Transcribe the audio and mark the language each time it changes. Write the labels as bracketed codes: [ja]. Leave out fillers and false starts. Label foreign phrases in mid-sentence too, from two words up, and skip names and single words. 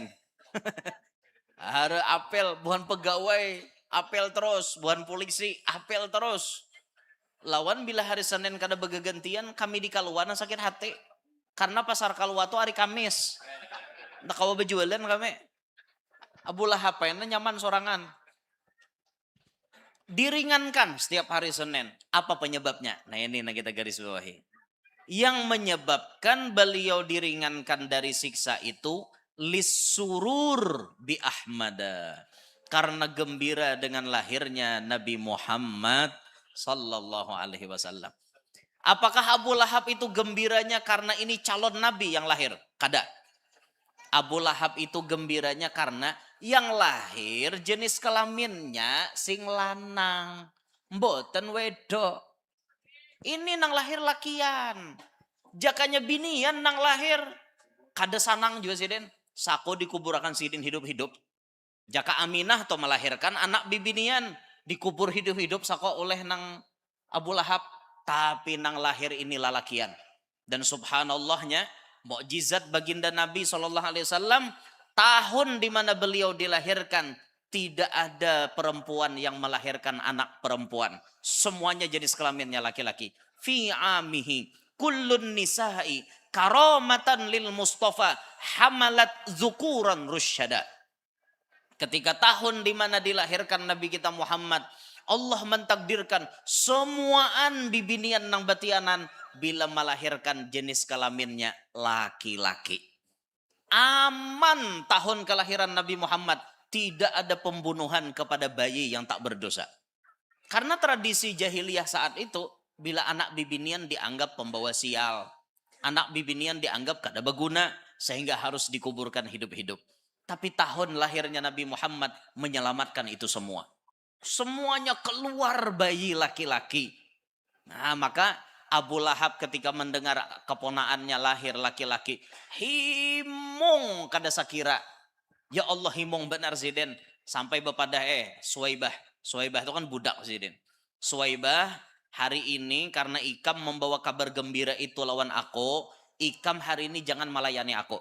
[bjn] Hari apel, bukan pegawai, apel terus, bukan polisi, apel terus. Lawan bila hari Senin kada begegantian, kami di Kaluan sakit hati. Karena pasar Kalua itu hari Kamis. Nah kalau berjualan kami. Abu Lahab nyaman sorangan. [id] Diringankan setiap hari Senin. Apa penyebabnya? [bjn] Nah ini kita garis bawahi. Yang menyebabkan beliau diringankan dari siksa itu [ar] لسرور بأحمد. [id] Karena gembira dengan lahirnya Nabi Muhammad sallallahu alaihi wasallam. Apakah Abu Lahab itu gembiranya karena ini calon nabi yang lahir? [bjn] Kada. Abu Lahab itu gembiranya karena yang lahir jenis kelaminnya [jv] sing lanang. Mboten wedok. [bjn] Ini nang lahir lakian. Jakanya binian nang lahir. Kada sanang juga sidin. Sako dikuburakan sidin hidup-hidup. Jaka Aminah to melahirkan anak bibinian. Dikubur hidup-hidup sako oleh nang Abu Lahab. Tapi nang lahir ini lalakian. Dan subhanallahnya, [id] mukjizat baginda Nabi SAW, tahun di mana beliau dilahirkan, tidak ada perempuan yang melahirkan anak perempuan. Semuanya jenis kelaminnya laki-laki. [ar] في عامه كل النساء كرامة للمصطفى حملت ذكورا رشدا. [bjn] Ketika tahun di mana dilahirkan Nabi kita Muhammad, Allah mentakdirkan semuaan bibinian nang batianan bila melahirkan jenis kelaminnya laki-laki. [id] Aman tahun kelahiran Nabi Muhammad, tidak ada pembunuhan kepada bayi yang tak berdosa. [bjn] Karena tradisi jahiliyah saat itu, bila anak bibinian dianggap pembawa sial, anak bibinian dianggap kada berguna, sehingga harus dikuburkan hidup-hidup. [id] Tapi tahun lahirnya Nabi Muhammad menyelamatkan itu semua. Semuanya keluar bayi laki-laki. [bjn] Nah, maka Abu Lahab ketika mendengar keponaannya lahir laki-laki, himung kada sakira. Ya Allah, himung benar Zidin. Sampai bepada Suwaibah. Suwaibah itu kan budak Zidin. Suwaibah, hari ini karena Ikam membawa kabar gembira itu lawan aku, Ikam hari ini jangan melayani aku.